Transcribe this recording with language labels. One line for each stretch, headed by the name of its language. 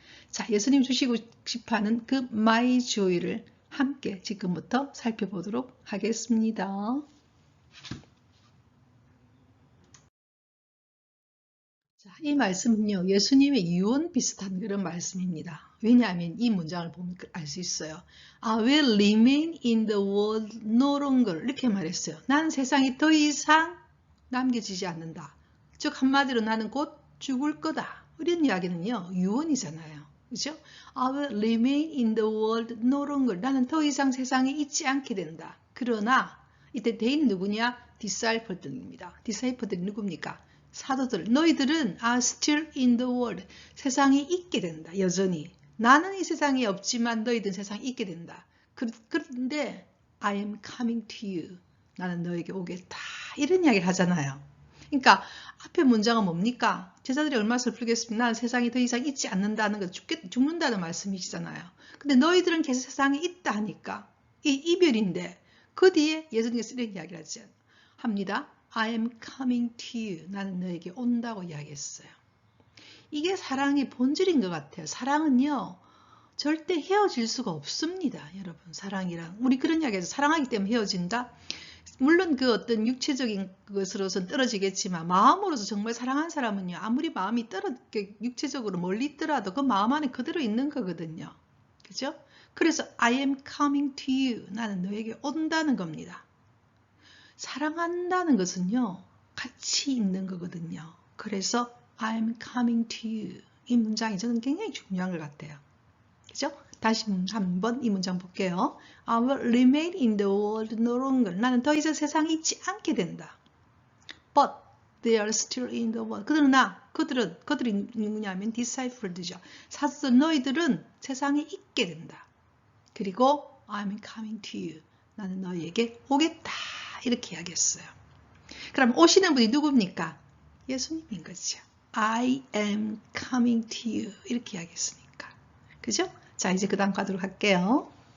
Korean: 자, 예수님 주시고 싶어하는 그
English: My joy
Korean: 를 함께 지금부터 살펴보도록 하겠습니다. 자, 이 말씀은요, 예수님의 유언 비슷한 그런 말씀입니다. 왜냐하면 이 문장을 보면 알 수 있어요.
English: I will remain in the world no longer.
Korean: 이렇게 말했어요. 난 세상에 더 이상 남겨지지 않는다. 즉 한마디로 나는 곧 죽을 거다. 이런 이야기는요, 유언이잖아요. 그죠?
English: I will remain in the world no longer.
Korean: 나는 더 이상 세상에 있지 않게 된다. 그러나 이때 대인 누구냐? disciple들입니다. disciple들이 누굽니까? 사도들, 너희들은
English: are still in the world.
Korean: 세상에 있게 된다. 여전히. 나는 이 세상에 없지만 너희들은 세상에 있게 된다. 그런데
English: I am coming to you.
Korean: 나는 너에게 오겠다. 이런 이야기를 하잖아요. 그러니까 앞에 문장은 뭡니까? 제자들이 얼마나 슬프겠습니까? 나는 세상에 더 이상 있지 않는다는 것, 죽는다는 말씀이시잖아요. 근데 너희들은 계속 세상에 있다 하니까 이 이별인데 그 뒤에 예수님께서 이런 이야기를 합니다.
English: I am coming to you.
Korean: 나는 너에게 온다고 이야기했어요. 이게 사랑의 본질인 것 같아요. 사랑은요, 절대 헤어질 수가 없습니다. 여러분, 사랑이랑. 우리 그런 이야기해서 사랑하기 때문에 헤어진다? 물론 그 어떤 육체적인 것으로서는 떨어지겠지만 마음으로서 정말 사랑한 사람은요, 아무리 마음이 육체적으로 멀리 있더라도 그 마음 안에 그대로 있는 거거든요. 그죠? 그래서
English: I am coming to you.
Korean: 나는 너에게 온다는 겁니다. 사랑한다는 것은요, 같이 있는 거거든요. 그래서
English: I'm coming to you.
Korean: 이 문장이 저는 굉장히 중요한 것 같아요. 그죠? 다시 한번 이 문장 볼게요.
English: I will remain in the world no longer.
Korean: 나는 더 이상 세상에 있지 않게 된다.
English: But they are still in the world.
Korean: 그들이 누구냐면 disciple들이죠. 사도들 너희들은 세상에 있게 된다. 그리고
English: I'm coming to you.
Korean: 나는 너희에게 오겠다. 이렇게 이야기했어요. 그럼 오시는 분이 누굽니까? 예수님인 거죠.
English: I am coming to you.
Korean: 이렇게 이야기했으니까. 그죠? 자, 이제 그 다음 가도록 할게요.